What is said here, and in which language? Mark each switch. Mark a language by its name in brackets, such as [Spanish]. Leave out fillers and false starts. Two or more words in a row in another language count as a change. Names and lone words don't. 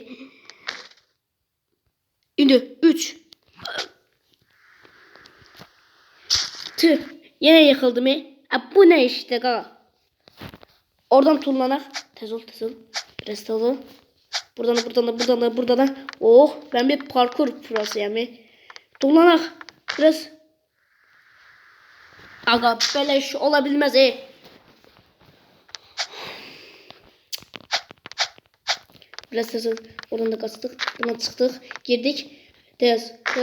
[Azerbaijani] İndi 3. Tüh, yenə yıxıldım. Bu nə işte qaqa? Oradan tullanak. Tez ol. Biraz tez ol. Buradan da. Oh, [Turkish] ben bir parkur prosuyum. Tullanak. Biraz. Aga, böyle iş olabilmez. [Azerbaijani] Biraz tez ol. [Turkish] Oradan da kaçtık. Buradan çıktık. Girdik. Tez.